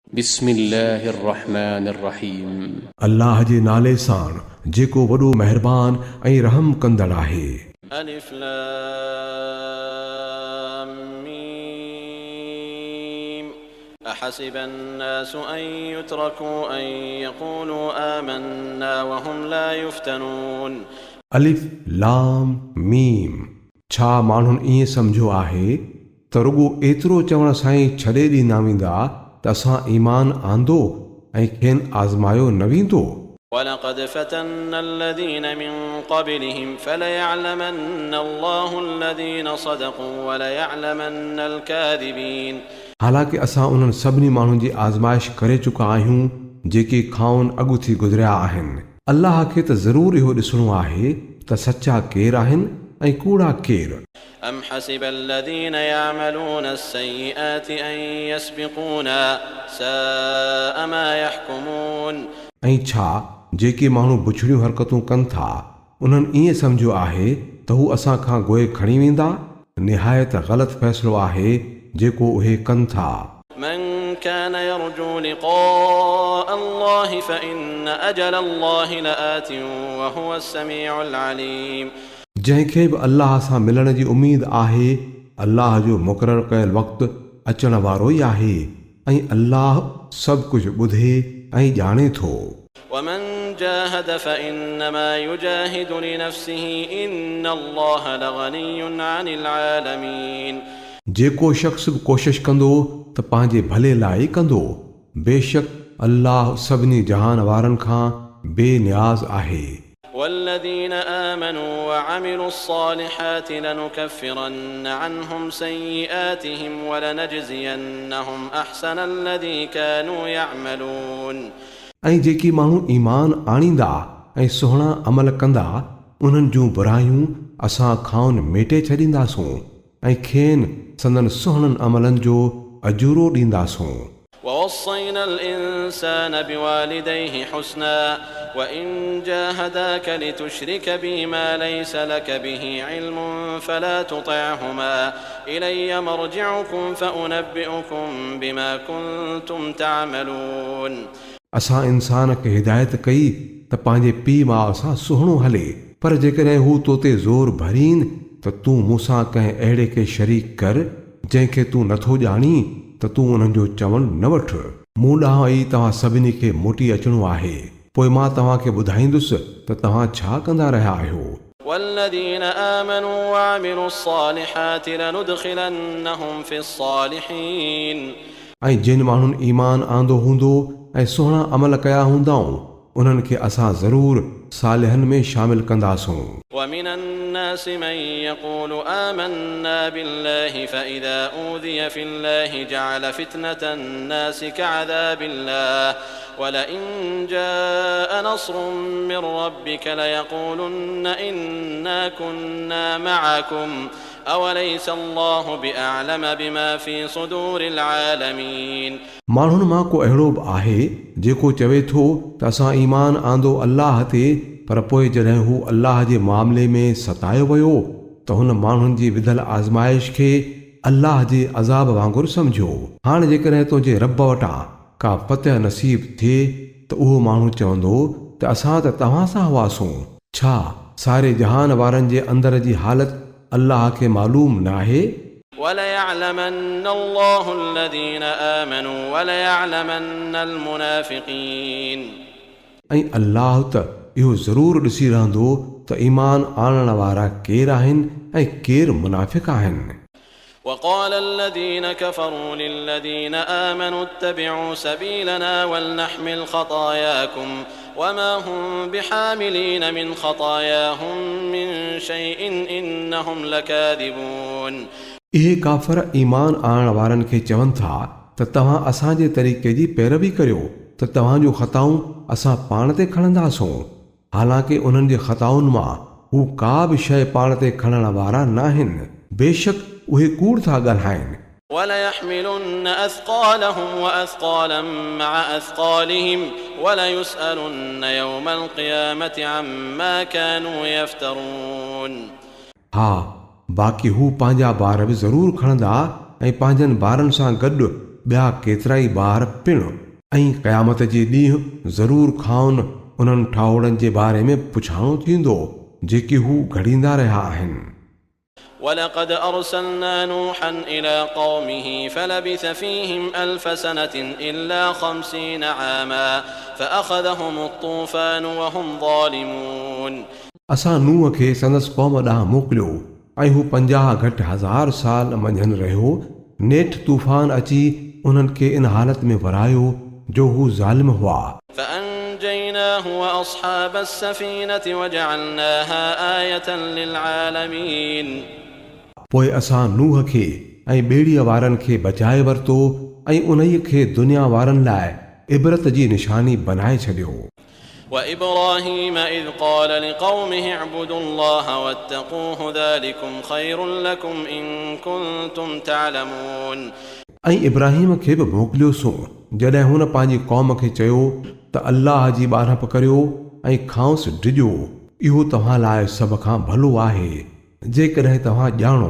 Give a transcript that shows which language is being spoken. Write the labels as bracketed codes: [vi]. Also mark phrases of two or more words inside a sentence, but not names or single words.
[ar] بسم الله الرحمن الرحيم. [sd] अल्लाह जे नाले सां जेको वॾो महिरबान ऐं रहम कंदड़ आहे। [ar] الم أحسب الناس أن يتركوا أن يقولوا آمنا وهم لا يفتنون. الم. [sd] छा माण्हुनि ईअं सम्झो आहे त रुॻो एतिरो चवण सां ई छॾे ॾींदा वेंदा त असां ईमान आंदो ऐं खेनि आज़मायो न वेंदो। [ar] ولقد فتنا الذين من قبلهم فليعلمن الله الذين صدقوا وليعلمن الكاذبين। [sd] हालांकि असां उन्हनि सभिनी माण्हुनि जी आज़माइश करे चुका आहियूं जेके खाउन अॻु थी गुज़रिया आहिनि। अल्लाह खे त ज़रूरु इहो ॾिसणो आहे त सचा केर आहिनि ऐं कूड़ा केर। [ar] أم حسب الذين يعملون السيئات أن يسبقونا ساء ما يحكمون। [sd] ऐं छा जेके माण्हू बुछड़ियूं हरकतूं कनि था उन्हनि ईअं सम्झो आहे त हू असां खां गोए खणी वेंदा। निहायत ग़लति फ़ैसिलो आहे जेको उहे कनि था। [ar] من كان يرجو لقاء الله فإن أجل الله لآت وهو السميع العليم। [sd] जंहिंखे बि अल्लाह सां मिलण जी उमेद आहे अल्लाह जो मुक़ररु कयल वक़्तु अचण वारो ई आहे ऐं अल्लाह सभु कुझु ॿुधे ऐं ॼाणे थो। [ar] ومن جاهد فإنما يجاهد لنفسه إن الله لغني عن العالمين। [sd] जेको शख़्स बि कोशिश कंदो त पंहिंजे भले लाइ कंदो, बेशक अल्लाह सभिनी जहान वारनि खां बेनियाज़ आहे। [ar] والذين آمنوا وعملوا الصالحات لنكفرن عنهم سيئاتهم ولنجزينهم أحسن الذي كانوا يعملون। [sd] ऐं जेकी माण्हू ईमान आणींदा ऐं सुहिणा अमल कंदा उन्हनि जूं बुरायूं असां खाउन मेटे छॾींदासूं ऐं खेनि संदन सुहिणनि अमलनि जो अजूरो ॾींदासूं। [ar] ووصينا الإنسان بوالديه حسنا وإن جاهداك لتشرك بي ما ليس لك به علم فلا تطعهما إلي مرجعكم فأنبئكم بما كنتم تعملون। [sd] असां इंसान खे हिदायत कई त पंहिंजे पीउ माउ सां सुहिणो हले, पर जेकॾहिं हू तो ते ज़ोर भरीन त तूं मूंसां कंहिं अहिड़े खे शरीक कर जंहिंखे तूं नथो ॼाणी त तूं उन्हनि जो चवणु न वठि। मूं ॾांहुं ई तव्हां सभिनी खे मोटी अचिणो आहे, पोइ मां तव्हांखे ॿुधाईंदुसि त तव्हां छा कंदा रहिया आहियो। [ar] والذين آمنوا وعملوا الصالحات لندخلنهم في الصالحين। [sd] ऐं जिन माण्हुनि ईमान आंदो हूंदो ऐं सुहिणा अमल कया हूंदाऊं उन्हनि खे असां ज़रूरु सालिहनि में शामिल कंदासूं। [ar] ومن الناس من يقول آمنا بالله فإذا أوذي في الله جعل فتنة الناس كعذاب الله ولئن جاء نصر من ربك ليقولن إنا كنا معكم أوليس الله بأعلم بما في صدور العالمين। [sd] माण्हुनि मां को अहिड़ो बि आहे जेको चवे थो त असां ईमान आंदो अल्लाह ते, पर पोइ जॾहिं हू अल्लाह जे मामले में सतायो वियो त हुन माण्हुनि जी विधल आज़माइश खे अल्लाह जे अज़ाब वांगुरु सम्झो। हाणे जेकॾहिं तुंहिंजे रब वटां का फतह नसीब थिए त उहो माण्हू चवंदो त असां त तव्हां सां हुआसूं। छा सारे जहान वारनि जे अंदर जी हालत अल्लाह खे मालूम न आहे? [ar] وليعلمن الله الذين آمنوا وليعلمن المنافقين। [sd] ऐं अल्लाह त इहो ज़रूरु ॾिसी रहंदो त ईमान आणण वारा केर आहिनि ऐं केर मुनाफ़िक़ आहिनि। [ar] وقال الذين كفروا للذين آمنوا اتبعوا سبيلنا ولنحمل خطاياكم وما هم بحاملين من خطاياهم من شيء إنهم لكاذبون। [sd] इहे काफ़र ईमान आणण वारनि खे चवनि था त तव्हां असांजे तरीक़े जी पैरवी करियो त तव्हांजूं ख़ताऊं असां पाण ते खणंदासूं। हालांकि उन्हनि जे ख़ताउनि मां हू का बि शइ पाण ते खणण वारा न आहिनि, बेशक उहे कूड़ था ॻाल्हाइनि। [ar] وليحملن أثقالهم وأثقالا مع أثقالهم وليسألن يوم القيامة عما كانوا يفترون। [sd] हा, बाक़ी हू पंहिंजा ॿार बि ज़रूरु खणंदा ऐं पंहिंजनि ॿारनि सां गॾु ॿिया केतिरा ई ॿार पिणु ऐं क़यामत जे ॾींहुं ज़रूरु खाउनि उन्हनि ठाउड़नि जे बारे में पुछाणो थींदो जेके हू घड़ींदा रहिया आहिनि। [ar] ولقد أرسلنا نوحا إلى قومه فلبث فيهم 1000 سنة إلا 50 عاما فأخذهم الطوفان وهم ظالمون [sd] असां नूह खे संदसि क़ौम ॾांहुं मोकिलियो ऐं हू 50,000 साल मंझंदि रहियो। नेठि तूफ़ान अची उन्हनि खे इन हालत में वरायो जो हू ज़ालिम हुआ। [ar] فأنجيناه وأصحاب السفينة وجعلناها آية للعالمين [sd] पोइ असां नूह खे ऐं ॿेड़ीअ वारनि खे बचाए वरितो ऐं उन्हीअ खे दुनिया वारनि लाइ इबरत जी निशानी बनाए छॾियो। [ar] وإبراهيم إذ قال لقومه اعبدوا الله واتقوه ذلكم خير لكم إن كنتم تعلمون [sd] ऐं इब्राहिम खे बि मोकिलियोसीं जॾहिं हुन पंहिंजी क़ौम खे चयो त अल्लाह जी ॿारहप करियो ऐं खांसि डिॼो, इहो तव्हां लाइ सभ खां भलो आहे जेकॾहिं तव्हां ॼाणो।